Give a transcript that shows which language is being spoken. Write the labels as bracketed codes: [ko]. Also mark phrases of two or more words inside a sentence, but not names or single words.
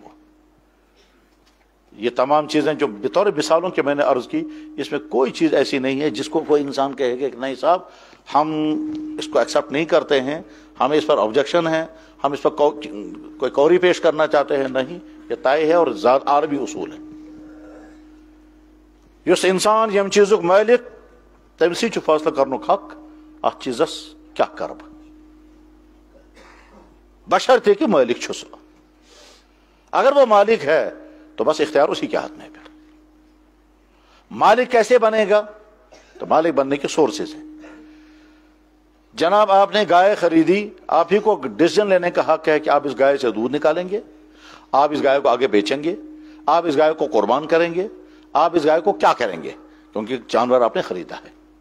[ur] وہ یہ تمام چیزیں جو بطور مثالوں کے میں نے عرض کی, اس میں کوئی چیز ایسی نہیں ہے جس کو کوئی انسان کہے گا کہ نہیں صاحب ہم اس کو ایکسیپٹ نہیں کرتے ہیں, ہمیں اس پر آبجیکشن ہے, ہم اس پر کوئی کوری پیش کرنا چاہتے ہیں. نہیں, یہ طے ہے اور ذات عربی اصول ہے. [ks] یس انسان یم چیزک مالک تم سی فیصلہ کرنک حق ات چیزس کیا کرب, بشرطے کہ مالک چھس. [ur] اگر وہ مالک ہے تو بس اختیار اسی کے ہاتھ میں ہے. پھر مالک کیسے بنے گا, تو مالک بننے کے سورسز ہیں. جناب آپ نے گائے خریدی, آپ ہی کو ڈیسیژن لینے کا حق ہے کہ آپ اس گائے سے دودھ نکالیں گے, آپ اس گائے کو آگے بیچیں گے, آپ اس گائے کو قربان کریں گے, آپ اس گائے کو کیا کریں گے, کیونکہ جانور آپ نے خریدا ہے.